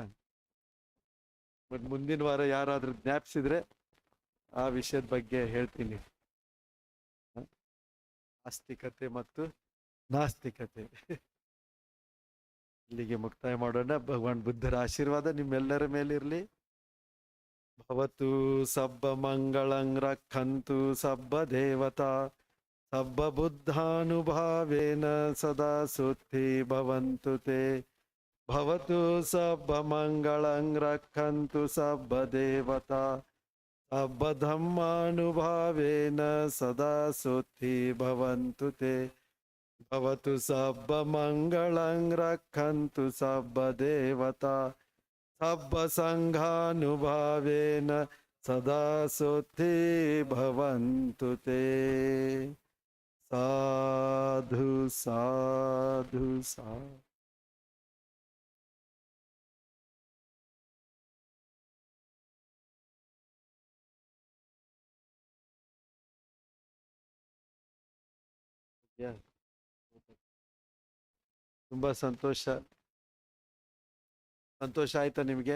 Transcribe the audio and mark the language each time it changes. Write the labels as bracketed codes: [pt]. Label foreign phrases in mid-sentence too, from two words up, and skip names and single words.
[kn] ಬಟ್ ಮುಂದಿನ ವಾರ ಯಾರಾದ್ರೂ ಜ್ಞಾಪಿಸಿದ್ರೆ ಆ ವಿಷಯದ ಬಗ್ಗೆ ಹೇಳ್ತೀನಿ, ಆಸ್ತಿಕತೆ ಮತ್ತು ನಾಸ್ತಿಕತೆ. ಇಲ್ಲಿಗೆ ಮುಕ್ತಾಯ ಮಾಡೋಣ. ಭಗವಾನ್ ಬುದ್ಧರ ಆಶೀರ್ವಾದ ನಿಮ್ಮೆಲ್ಲರ ಮೇಲಿರ್ಲಿ. [pi] ಭವತು ಸಬ್ಬ ಮಂಗಳಂ ರಕ್ಷಂತು ಸಬ್ಬ ದೇವತಾ ಸಬ್ಬ ಬುದ್ಧಾನುಭಾವೇನ ಸದಾ ಸುಖಿ ಭವಂತು ತೇ. ಭವತು ಸಬ್ಬ ಮಂಗಳಂ ರಕ್ಷಂತು ಸಬ್ಬ ದೇವತಾ ಸಬ್ಬ ಧಮ್ಮಾನುಭಾವೇನ ಸದಾ ಸುಖಿ ಭವಂತು ತೇ. ಭವತು ಸಬ್ಬ ಮಂಗಳಂ ರಕ್ಷಂತು ಸಬ್ಬ ದೇವತಾ ಸಬ್ಬ ಸಂಘಾನುಭಾವೇನ ಸದಾ ಸುಖಿ ಭವಂತು ತೇ. ಸಾಧು ಸಾಧು ಸಾಧು. [kn] ತುಂಬಾ ಸಂತೋಷ ಆಯ್ತಾ ನಿಮ್ಗೆ?